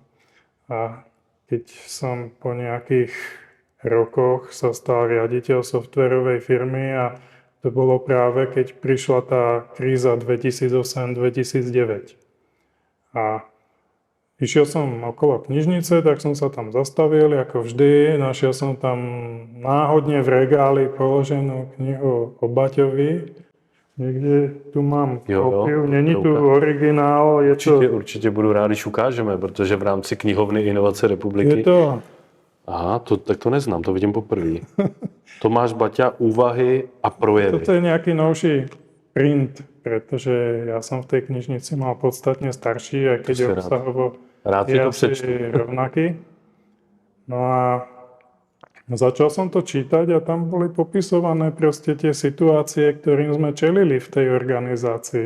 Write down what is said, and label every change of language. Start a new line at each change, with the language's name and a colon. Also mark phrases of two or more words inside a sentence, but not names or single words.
Slovak: A keď som po nejakých rokoch sa stal riaditeľ softwarovej firmy a to bolo práve, keď prišla tá kríza 2008-2009. A išiel som okolo knižnice, tak som sa tam zastavil, ako vždy. Našiel som tam náhodne v regáli položenú knihu o Baťovi. Niekde tu mám kópiu, není tu originál.
Czech: Určitě budu rád, když ukážeme, protože v rámci knihovny Inovace republiky...
Slovak: Je to...
Czech: Aha, tak to neznám, to vidím poprvé. Tomáš Baťa, Úvahy a projevy.
Slovak: Toto je nejaký novší print, pretože ja som v tej knižnici mal podstatne starší, aj keď je obsahovo asi rovnaký. No a začal som to čítať a tam boli popisované proste tie situácie, ktorým sme čelili v tej organizácii.